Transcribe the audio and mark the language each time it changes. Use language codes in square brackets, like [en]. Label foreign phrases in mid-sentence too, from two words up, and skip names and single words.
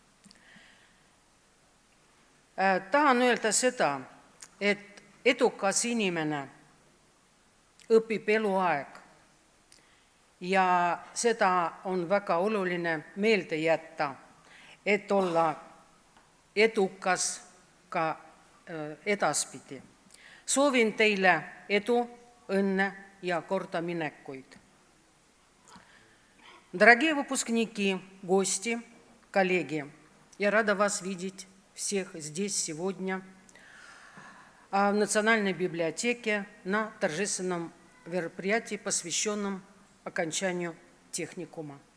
[et] Tahan öelda seda, et edukas inimene õpib eluaeg ja seda on väga oluline meelde jätta, et olla edukas ka edaspidi. Soovin teile edu, õnne ja kordaminekuid. [ru] Дорогие выпускники, гости, коллеги, я рада вас видеть всех здесь сегодня в Национальной библиотеке на торжественном мероприятии, посвященном окончанию техникума.